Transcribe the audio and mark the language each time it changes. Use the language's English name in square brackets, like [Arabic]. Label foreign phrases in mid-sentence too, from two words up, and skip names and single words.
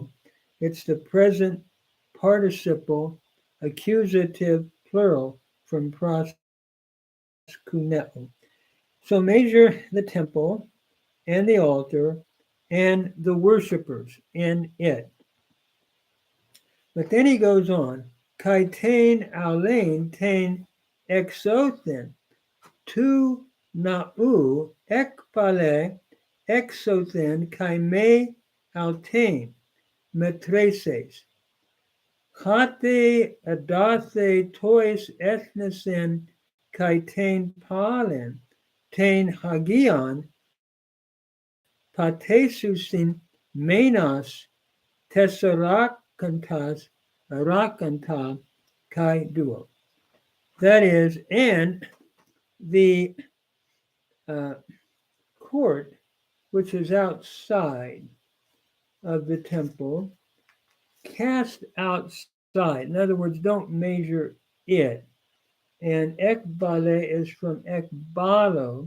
[English] It's the present participle, accusative plural from proskuneo. So measure the temple and the altar and the worshipers in it. But then he goes on, [Greek] καὶ τὴν αὐλὴν τὴν ἔξωθεν, τοῦ ναοῦ ἔκβαλε ἔξωθεν καὶ μὴ αὐτὴν μετρήσῃς. ὅτι ἐδόθη τοῖς ἔθνεσιν καὶ τὴν πόλιν, τὴν ἁγίαν, πατήσουσιν μῆνας τεσσαράκοντα ρακοντα καὶ δύο. [English] That is, and the uh, court, which is outside of the temple, cast outside. In other words, don't measure it. And ekbale is from ekbalo.